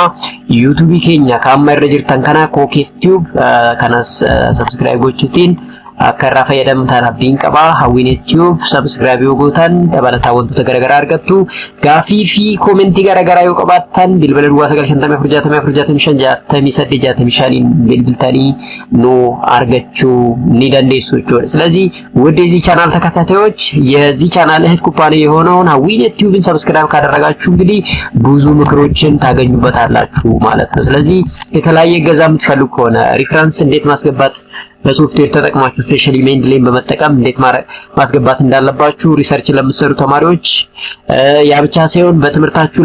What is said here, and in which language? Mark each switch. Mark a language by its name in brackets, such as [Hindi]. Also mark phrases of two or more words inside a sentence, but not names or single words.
[Oromo] YouTube keenya kaamma irra jirtan kana Kukeef Tube kanas subscribe gochuutiin akka irraa fayyadamtan abdiin qaba. Hawwinet Tube subscribe yoo gootan dabalataa wantoota garagaraa argattu. Gaafii fi koomentii garagaraa yoo qabaattan bilbila duwwaa 9546565 bilbiltanii nu argachuu ni dandeessu jechuudha። [Amharic] ስለዚህ ወደዚህ ቻናል ተከታታዮች የዚህ ቻናል እህት ኩባንያ የሆነውን Hawwinet Tubeን ሰብስክራይብ ካደረጋችሁ እንግዲህ ብዙ ምክሮችን ታገኙበታላችሁ ማለት ነው። ስለዚህ የተለያየ ገዛ የምትፈልጉ ከሆነ ሪፈረንስ እንዴት ማስገባት በሶፍትዌር ተጠቅማችሁ ስፔሻሊ Mendeley በመጠቀም እንዴት ማስገባት እንዳለባችሁ ሪሰርች ለምትሰሩ ተማሪዎች ያ ብቻ ሳይሆን በትምህርታችሁ